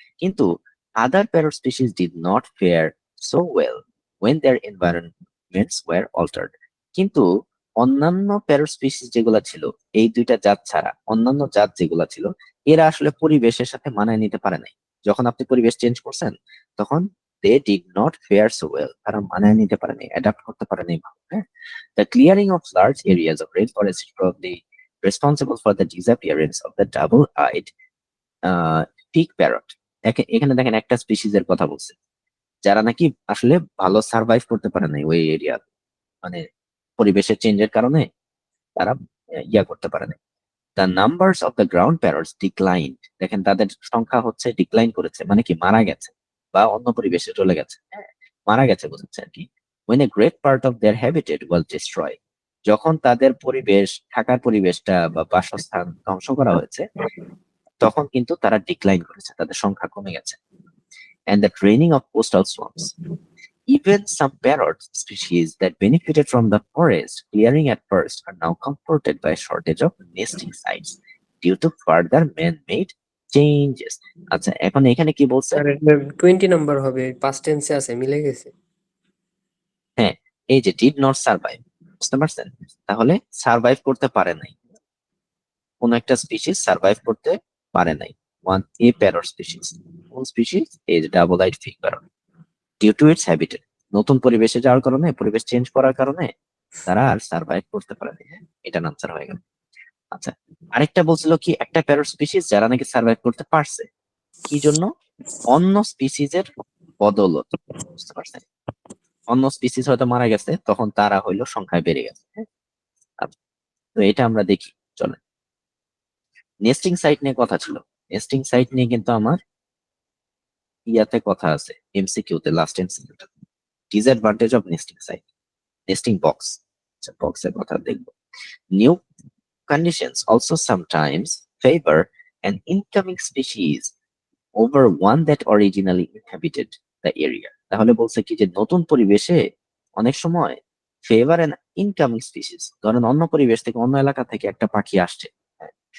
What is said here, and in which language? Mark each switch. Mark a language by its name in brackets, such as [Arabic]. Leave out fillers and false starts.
[English] কিন্তু other parrot species did not fare so well when their environments were altered. [Bangla] কিন্তু অন্যান্য parrot species যেগুলা ছিল, এই দুইটা জাত ছাড়া অন্যান্য জাত যেগুলা ছিল, এরা আসলে পরিবেশের সাথে মানায় নিতে পারে নাই। যখন আপনি পরিবেশ চেঞ্জ করছেন, তখন [English] they did not fare so well, [Bangla] তারা মানায় নিতে পারেনি, অ্যাডাপ্ট করতে পারেনি ভালো, হ্যাঁ। [English] The clearing of large areas of rainforest is probably responsible for the disappearance of the double-eyed pig parrot. [Bangla] এখানে দেখেন একটা স্পিসিস এর কথা বলছে, যারা নাকি আসলে ভালো সার্ভাইভ করতে পারে নাই ওই এরিয়া, মানে পরিবেশের চেঞ্জের কারণে তারা ইয়া করতে পারে নাই। [English] The numbers of the ground parrots declined, [Bangla] দেখেন তাদের সংখ্যা হচ্ছে ডিক্লাইন করেছে, মানে কি মারা গেছে বা অন্য পরিবেশে চলে গেছে, হ্যাঁ, মারা গেছে বোঝাচ্ছে আর কি। [English] When a great part of their habitat was destroyed, [Bangla] যখন তাদের পরিবেশ, থাকার পরিবেশটা বা বাসস্থান ধ্বংস করা হয়েছে, তখন কিন্তু তারা ডিক্লাইন করেছে, তাদের সংখ্যা কমে গেছে। [English] And the training of coastal swamps, even some parrot species that benefited from the forest clearing at first are now confronted by a shortage of nesting sites due to further man-made changes. [Bangla] আচ্ছা, এখন এখানে কি বলছে? আর এটা 20 number হবে, past টেন্সে আছে, মিলে গেছে। হ্যাঁ, এই যে [English] did not survive, [Bangla] বুঝতে পারছেন? তাহলে সার্ভাইভ করতে পারে নাই, কোন একটা স্পিসিস সার্ভাইভ করতে পারে নাই। [English] one a parrot species, [Bangla] কোন স্পিসিস? এই যে double I'd fig parrot, [English] due to its habitat, [Bangla] নতুন পরিবেশে যাওয়ার কারণে, পরিবেশ চেঞ্জ করার কারণে তারা আর সার্ভাইভ করতে পারেনি। এটা আনসার হয়ে গেল। আচ্ছা, আরেকটা বলছিল কি, একটা প্যারট স্পিসিস যারা নাকি সার্ভাইভ করতে পারছে, কি জন্য? অন্য স্পিসিস এর বদৌলতে, বুঝতে পারছেন? অন্য স্পিসিস হয়তো মারা গেছে, তখন তারা হইলো সংখ্যায় বেড়ে গেছে, হ্যাঁ? আচ্ছা, তো এটা আমরা দেখি, চলে। নেস্টিং সাইট নিয়ে কথা ছিল, নেস্টিং সাইট নিয়ে কিন্তু আমার ইয়াতে কথা আছে, এমসিকিউ তে, লাস্ট এমসিকিউতে, [English] disadvantage of nesting site, [Bangla] nesting box. আচ্ছা, বক্সের কথা দেখবো। [English] New conditions also sometimes favor an incoming species over one that originally inhabited the area. [Bangla] তাহলে বলছে কি যে নতুন পরিবেশে অনেক সময় [English] favour an incoming species, [Bangla] ধরেন অন্য পরিবেশ থেকে, অন্য এলাকা থেকে একটা পাখি আসছে, হ্যাঁ,